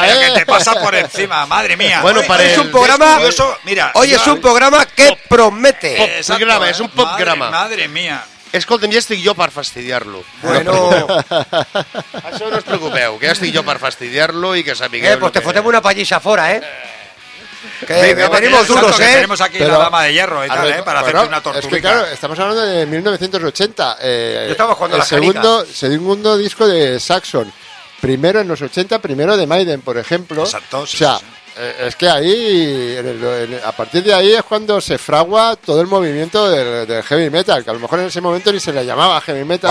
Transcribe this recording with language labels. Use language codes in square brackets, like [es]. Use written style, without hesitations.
[es] pero que te pasa por encima, madre mía. Bueno, hoy, para es el... un programa... Eso, mira, hoy es un programa que pop, promete. Pop-grama, es un pop-grama. Madre mía. [ca] Escolten, ja estic jo per fastidiar-lo. [es] Bueno. [ca] Això no us preocupeu, que ja estic jo per fastidiar-lo i que sapigueu... Pues te fotem una pallissa fora, [es] Que venga, tenemos duros, que tenemos aquí, pero, la dama de hierro y tal, para bueno, hacerte una tortuga. Es que claro, estamos hablando de 1980. Estamos jugando el segundo disco de Saxon. Primero en los 80, primero de Maiden, por ejemplo. Exacto. O sea, es que ahí, a partir de ahí es cuando se fragua todo el movimiento del heavy metal, que a lo mejor en ese momento ni se le llamaba heavy metal.